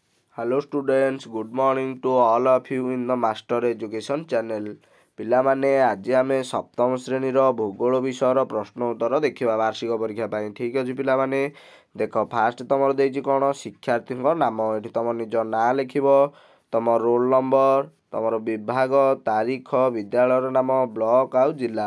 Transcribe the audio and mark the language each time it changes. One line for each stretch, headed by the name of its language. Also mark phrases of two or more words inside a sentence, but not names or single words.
English: Hello students, good morning to all of you in the Master Education channel.
Odia: ପିଲାମାନେ ଆଜି ଆମେ ସପ୍ତମ ଶ୍ରେଣୀର ଭୂଗୋଳ ବିଷୟର ପ୍ରଶ୍ନ ଉତ୍ତର ଦେଖିବା ବାର୍ଷିକ ପରୀକ୍ଷା ପାଇଁ। ଠିକ୍ ଅଛି ପିଲାମାନେ, ଦେଖ ଫାଷ୍ଟ ତମର ଦେଇଛି କ'ଣ ଶିକ୍ଷାର୍ଥୀଙ୍କ ନାମ। ଏଠି ତମ ନିଜ ନାଁ ଲେଖିବ, ତମ
English: roll number,
Odia: ତମର ବିଭାଗ, ତାରିଖ, ବିଦ୍ୟାଳୟର ନାମ, ବ୍ଲକ ଆଉ ଜିଲ୍ଲା।